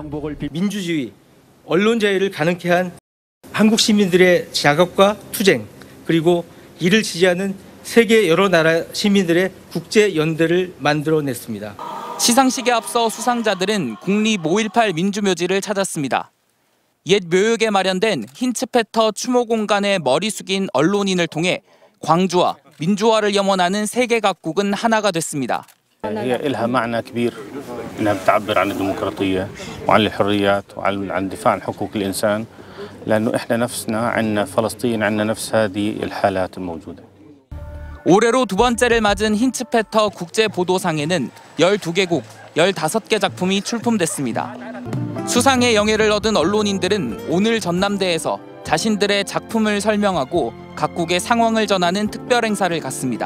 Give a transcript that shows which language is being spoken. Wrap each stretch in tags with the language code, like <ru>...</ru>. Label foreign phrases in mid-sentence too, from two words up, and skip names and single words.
<ko>민주주의, 언론 자유를 가능케 한 한국 시민들의 작업과 투쟁, 그리고 이를 지지하는 세계 여러 나라 시민들의 국제 연대를 만들어냈습니다. 시상식에 앞서 수상자들은 국립 5.18 민주묘지를 찾았습니다. 옛 묘역에 마련된 힌츠페터 추모 공간에 머리 숙인 언론인을 통해 광주와 민주화를 염원하는 세계 각국은 하나가 됐습니다.</ko> <ar>هي لها معنى كبير انها بتعبر عن الديمقراطيه وعن الحريات وعن الدفاع عن حقوق الانسان لانه احنا نفسنا عندنا فلسطين عندنا نفس هذه الحالات الموجوده.</ar> <ko>올해로 두 번째를 맞은 힌츠페터 국제보도상에는 12개국, 15개 작품이 출품됐습니다. 수상의 영예를 얻은 언론인들은 오늘 전남대에서 자신들의 작품을 설명하고 각국의 상황을 전하는 특별 행사를 갖습니다.</ko>